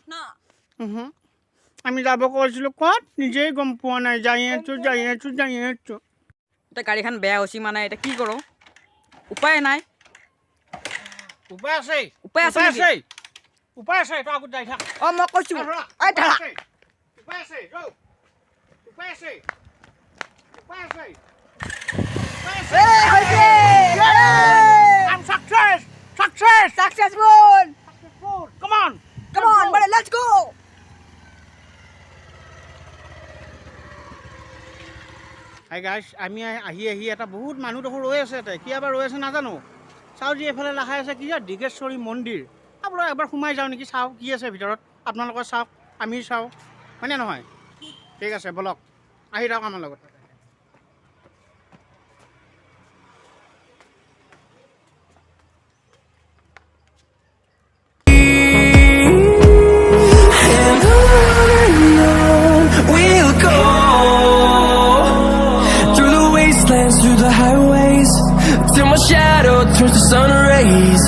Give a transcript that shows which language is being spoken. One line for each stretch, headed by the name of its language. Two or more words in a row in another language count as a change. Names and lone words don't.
Assamese: আমি যাব কৈছিলোঁ ক'ত নিজেই গম পোৱা নাই যাই আছোঁ এতিয়া গাড়ীখন বেয়া হৈছে মানে এতিয়া কি কৰোঁ উপায় নাই উপায় আছে তই আগত যাই থাক মই কৈছোঁ Successful!
English: Come on, buddy, let's go! Hi guys,
Assamese: আমি আহি এটা বহুত মানুহ দেখো ৰৈ আছে কিয় বা ৰৈ আছে নাজানো চাওঁ যি এফালে লেখা আছে কি দীঘেশ্বৰী মন্দিৰ বোলো এবাৰ সোমাই যাওঁ নেকি, চাওঁ কি আছে ভিতৰত, আপোনালোকে চাওক আমি চাওঁ, হয়নে নহয়? ঠিক আছে বলক, আহি থাকক আমাৰ লগত।
English: We'll go through the wastelands, through the highways, till my shadow turns to sun rays.